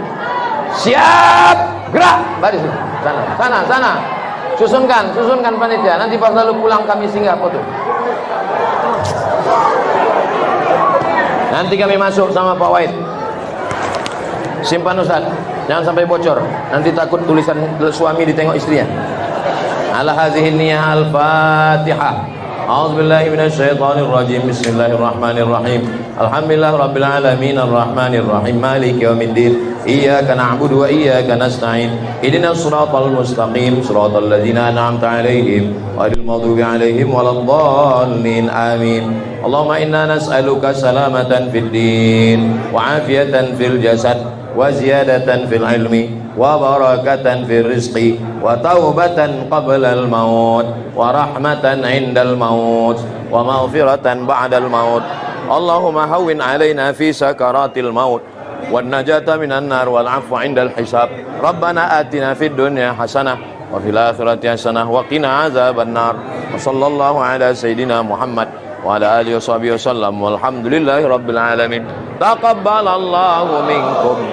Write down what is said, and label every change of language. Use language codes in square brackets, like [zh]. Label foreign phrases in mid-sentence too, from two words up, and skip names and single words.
[ms] Siap, gerak, baris. Sana. Susunkan panitia. Nanti pas lalu pulang kami singgah foto. Nanti kami masuk sama Pak Wahid. Simpan Ustaz, jangan sampai bocor. Nanti takut tulisan suami ditengok istrinya. [ar] على هذه النية الفاتحة. أعوذ بالله من الشيطان الرجيم. بسم الله الرحمن الرحيم. الحمد لله رب العالمين الرحمن الرحيم مالك يوم الدين. إياك نعبد وإياك نستعين. اهدنا الصراط المستقيم، صراط الذين أنعمت عليهم غير المغضوب عليهم ولا الضالين. Amin. اللهم إنا نسألك سلامة في الدين وعافية في الجسد وزيادة في العلم وبركة في الرزق وتوبة قبل الموت ورحمة عند الموت ومغفرة بعد الموت. اللهم هون علينا في سكرات الموت والنجاة من النار والعفو عند الحساب. ربنا آتنا في الدنيا حسنة وفي الآخرة حسنة وقنا عذاب النار. وصلى الله على سيدنا محمد وعلى آله وصحبه وسلم والحمد لله رب العالمين. تقبل الله منكم.